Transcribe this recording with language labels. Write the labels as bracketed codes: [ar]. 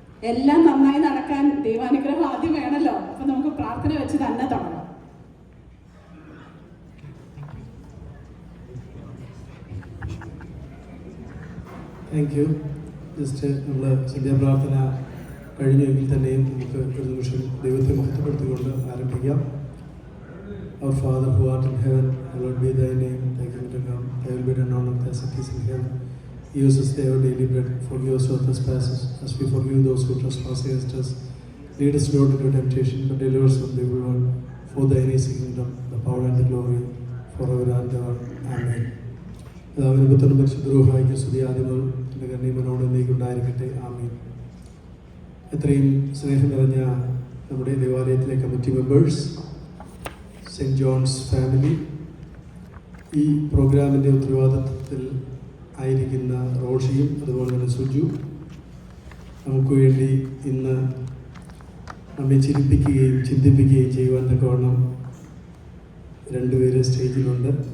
[ml] എല്ലാം നന്നായി നടക്കാൻ ദൈവാനുഗ്രഹം ആദ്യം വേണമല്ലോ. അപ്പൊ നമുക്ക് പ്രാർത്ഥന വെച്ച് തന്നെ തുടങ്ങാം. [en] Thank you. [ml] ജസ്റ്റ് നമ്മൾ സന്ധ്യാപ്രാർത്ഥന കഴിഞ്ഞെങ്കിൽ തന്നെയും നമുക്ക് ഒരു നിമിഷം ദൈവത്തെ മഹത്വപ്പെടുത്തിക്കൊണ്ട് ആരംഭിക്കാം. [en] Our Father who art in heaven, hallowed be thy name, thy kingdom come, thy will be done on earth as it is in heaven. Give us this day our daily bread, forgive us our trespasses, as we forgive those who trespass against us. Lead us not into temptation, but deliver us from the evil one. For thine is the kingdom, the power and the glory, forever and ever. Amen. [ml] പിതാവിനും പുത്രനും പരിശുദ്ധ റൂഹായിക്കും സ്തുതി ആദ്യം മുതൽ എൻ്റെ കരുണയോടെ നീക്കുണ്ടായിരിക്കട്ടെ. ആമേൻ. എത്രയും സ്നേഹം നിറഞ്ഞ നമ്മുടെ ദേവാലയത്തിലെ committee members, saint John's family, ഈ പ്രോഗ്രാമിൻ്റെ ഉത്തരവാദിത്വത്തിൽ ആയിരിക്കുന്ന റോഷിയും അതുപോലെ തന്നെ സുജു, നമുക്ക് വേണ്ടി ഇന്ന് നമ്മെ ചിരിപ്പിക്കുകയും ചിന്തിപ്പിക്കുകയും ചെയ്യുവാൻ തക്കവണ്ണം രണ്ടുപേര് സ്റ്റേജിലുണ്ട്.